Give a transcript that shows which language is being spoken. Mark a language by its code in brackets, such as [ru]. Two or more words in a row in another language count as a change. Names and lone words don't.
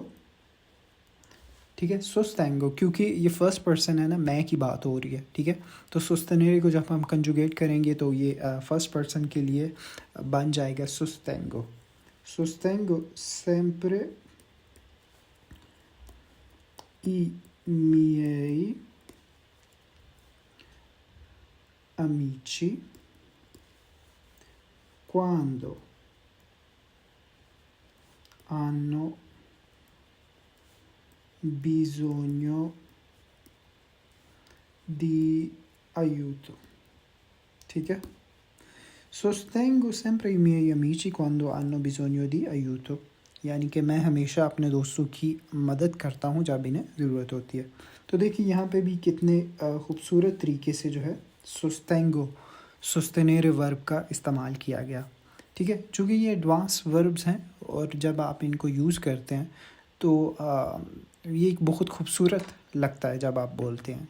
[ur] ٹھیک ہے, سوستینگو, کیونکہ یہ [en] first person [ur] ہے نا, میں کی بات ہو رہی ہے. ٹھیک ہے. تو سوستنیرے کو جب ہم کنجوگیٹ کریں گے تو یہ [en] first person [ur] کے لیے بن جائے گا سوستینگو. [it] sostengo sempre i miei amici quando hanno bisogno di aiuto. [ur] ٹھیک ہے. [it] Sostengo sempre i miei amici quando hanno bisogno di aiuto, [ur] یعنی کہ میں ہمیشہ اپنے دوستوں کی مدد کرتا ہوں جب انہیں ضرورت ہوتی ہے. تو دیکھیے یہاں پہ بھی کتنے خوبصورت طریقے سے جو ہے [it] sostengo sostenere [ur] ورب کا استعمال کیا گیا. ٹھیک ہے. چونکہ یہ [en] advanced verbs [ur] ہیں اور جب آپ ان کو یوز کرتے ہیں تو یہ ایک بہت خوبصورت لگتا ہے جب آپ بولتے ہیں.